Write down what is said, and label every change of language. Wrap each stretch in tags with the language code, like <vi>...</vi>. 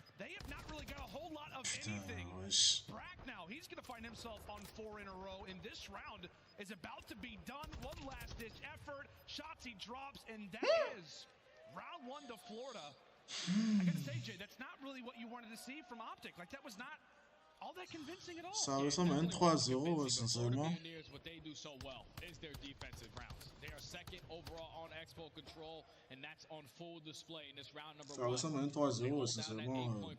<en>They have not really got a whole lot of anything. Brack now, he's going to find himself on 4 in a row, and this round is about to be done. One last-ditch effort. Shotzi drops, and that is round 1 to Florida. I got to say, Jay, that's not really what you wanted to see from Optic. Like, that was not all that convincing at all.</en> <fr>Ça ressemble à un 3-0, sincèrement.</fr> <en>What they do so well is their defensive rounds. They are second overall on expo control, and that's on full display in this round number 1.</en> <fr>Ça ressemble à un 3-0, sincèrement.</fr>